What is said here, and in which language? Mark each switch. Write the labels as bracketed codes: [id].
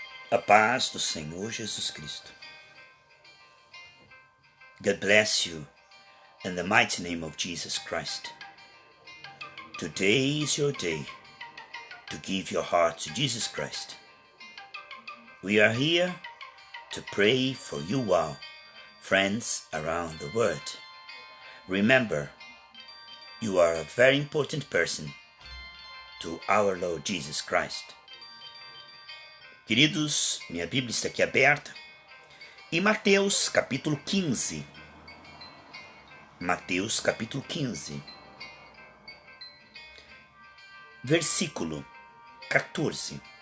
[pt] A paz do Senhor Jesus Cristo. [en] God bless you in the mighty name of Jesus Christ. Today is your day to give your heart to Jesus Christ. We are here to pray for you all, friends around the world. Remember, you are a very important person to our Lord Jesus Christ. [pt] Queridos, minha Bíblia está aqui aberta em Mateus capítulo 15. Mateus capítulo 15, versículo 14.